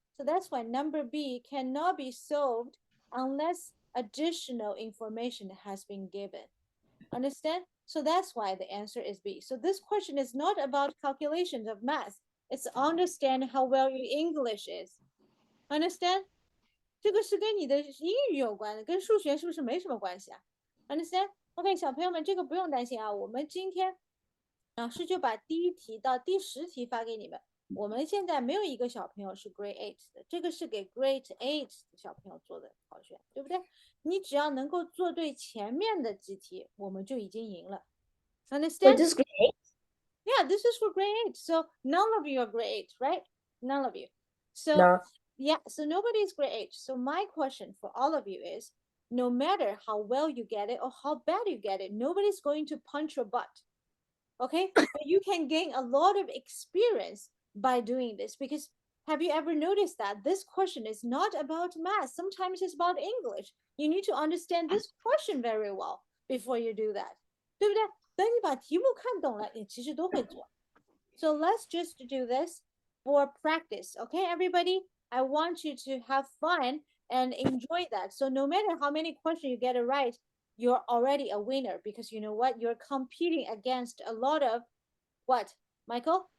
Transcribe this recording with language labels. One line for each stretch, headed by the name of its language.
English: So that's why number B cannot be solved unless additional information has been given. Understand? So that's why the answer is B. So this question is not about calculations of math. It's understand how well your English is. Understand?
Chinese: 这个是跟你的英语有关的，跟数学是不是没什么关系啊 ？
English: Understand?
Chinese: OK， 小朋友们，这个不用担心啊。我们今天老师就把第1题到第10题发给你们。我们现在没有一个小朋友是 Grade 8的，这个是给 Grade 8的小朋友做的考卷，对不对？你只要能够做对前面的几题，我们就已经赢了。 Understand?
English: This is great. Yeah, this is for Grade 8. So none of you are Grade 8, right? None of you. So No. yeah, so nobody is Grade 8. So my question for all of you is, no matter how well you get it or how bad you get it, nobody's going to punch your butt. Okay, but you can gain a lot of experience by doing this because have you ever noticed that this question is not about math? Sometimes it's about English. You need to understand this question very well before you do that.
Chinese: 对不对？等你把题目看懂了，你其实都会做。
English: So let's just do this for practice. Okay, everybody? I want you to have fun and enjoy that. So no matter how many questions you get it right, you're already a winner because you know what? You're competing against a lot of what, Michael?